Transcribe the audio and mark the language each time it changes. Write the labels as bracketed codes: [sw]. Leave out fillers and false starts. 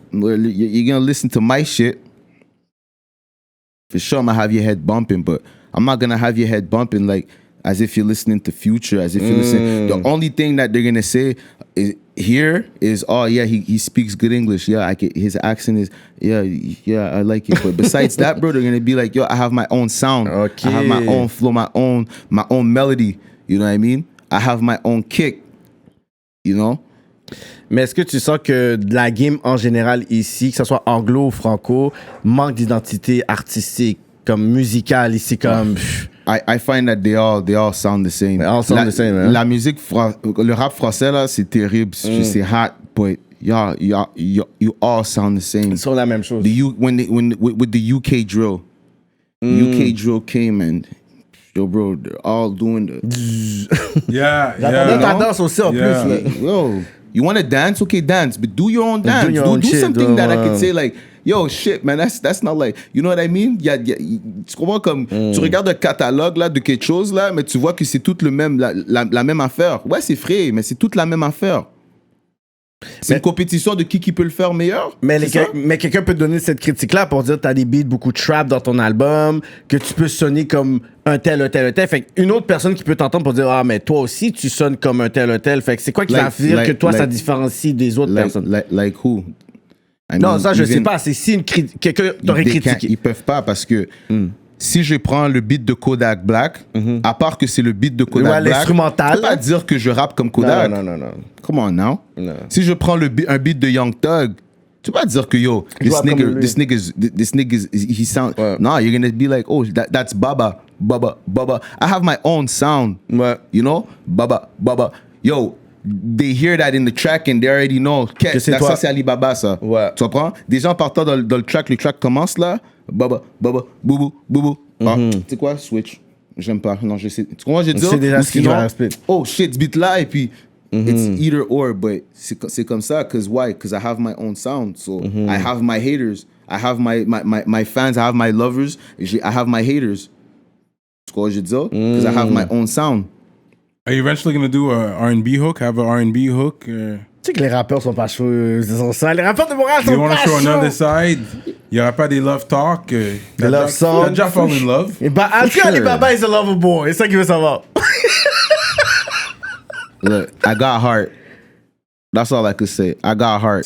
[en] You're gonna listen to my shit. For sure, I'm gonna have your head bumping, but I'm not gonna have your head bumping like as if you're listening to Future, as if you're listening. The only thing that they're gonna say, here is, oh yeah, he speaks good English. Yeah, his accent is, yeah, I like it. But besides that, bro, they're gonna be like, yo, I have my own sound. Okay. I have my own flow, my own melody. You know what I mean? I have my own kick. You know? [fr] Mais est-ce que tu sens que la game en général ici, que ce soit anglo ou franco, manque d'identité artistique, comme musicale ici, comme... [en] I find that they all sound the same. They all sound the same, hein? [fr] La musique, le rap français là, c'est terrible. C'est hot, [en] but you all sound the same. [fr] Ils sont la même chose. [en] With the UK drill, UK drill came and yo bro, they're all doing the. [fr] J'attendais ta danse aussi en plus. Là. [en] Yo, you want to dance? Okay, dance, but do your own dance. Do shit, something that I could say like, yo, shit, man, that's not like, you know what I mean? [fr] Tu comprends comme, tu regardes un catalogue là de quelque chose là, mais tu vois que c'est tout le même, la même affaire. Ouais, c'est frais, mais c'est toute la même affaire. C'est une compétition de qui peut le faire meilleur. Mais quelqu'un peut te donner cette critique-là pour dire que t'as des beats, beaucoup de trap dans ton album, que tu peux sonner comme un tel. Fait qu'une autre personne qui peut t'entendre pour dire, ah, mais toi aussi, tu sonnes comme un tel. Fait que c'est quoi qui va faire que toi, ça différencie des autres personnes? [en] Like who? [fr] Non, ça, je sais pas. C'est si quelqu'un t'aurait critiqué. Ils peuvent pas parce que si je prends le beat de Kodak Black, à part que c'est le beat de Kodak Black, l'instrumental, je peux pas dire que je rappe comme Kodak. Non. [en] Come on now. No. [fr] Si je prends un beat de Young Thug, tu peux pas dire que yo, [en] this nigga, he sound. [fr] Ouais. [en] No, you're gonna be like, oh, that's Baba. I have my own sound. [fr] Ouais. [en] You know, Baba. Yo, they hear that in the track and they already know. [fr] Ça c'est Alibaba ça. Ouais. Tu comprends? Déjà en partant dans le track commence là. Baba, boubou. Ah, tu sais quoi? Switch. J'aime pas. Non, je sais. Tu comprends? Je dis. C'est déjà ce qui va split. [en] Oh shit, [fr] ce beat là et puis [en] it's either or, but [fr] c'est comme ça. [en] Cause why? Cause I have my own sound. So I have my haters. I have my fans. I have my lovers. I have my haters. [fr] Tu comprends? Je dis. [en] Cause I have my own sound. Are you eventually going to do a R&B hook? Have a R&B hook? [fr] Tu sais que les rappeurs sont pas chauds, ils sont ça. Les rappeurs de Montréal sont [en] You want [fr] pas [en] to show [fr] chauds. [en] another side? [fr] Il y aura pas des love talk? Des love songs. T'as déjà [en] fall in love? [fr] En tout cas, [en] Alibaba is a lover boy. [fr] C'est ça qu'il veut savoir. [en] Look, I got heart. That's all I could say. I got heart.